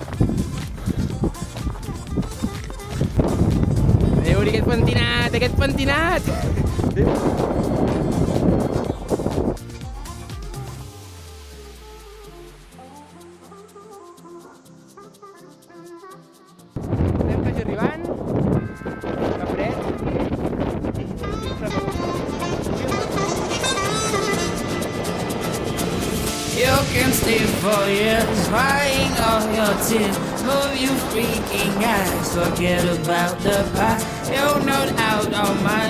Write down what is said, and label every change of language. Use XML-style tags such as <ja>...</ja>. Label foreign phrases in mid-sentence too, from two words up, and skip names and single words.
<ca>Adéu, Uri, aquest pentinat, aquest pentinat! Estem quasi arribant. Que fred.</ca> <en>You can stay for years, crying all your tears. Move your freaking eyes, forget about the past. You're not out of mind.</en>